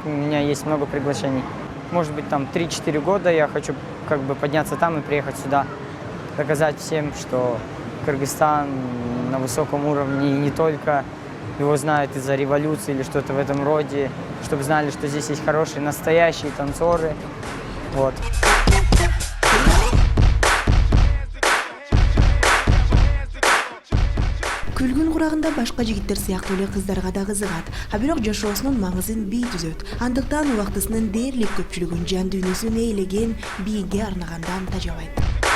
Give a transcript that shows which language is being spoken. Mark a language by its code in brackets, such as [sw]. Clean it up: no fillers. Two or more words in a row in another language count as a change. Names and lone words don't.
[ru] У меня есть много приглашений. Может быть, там 3-4 года я хочу как бы подняться там и приехать сюда. Доказать всем, что Кыргызстан на высоком уровне, и не только его знают из-за революции или что-то в этом роде, чтобы знали, что здесь есть хорошие, настоящие танцоры. Вот. [ky] Күлгүн курагында башка жигиттер сыяктуу эле кыздарга да кызыгат. А бирок жашоосунун маңызын бий түзөт. Андыктан убактысынын дээрлик көпчүлүгүн жан дүйнөсүн ээлеген бийге арнагандан тажабайт.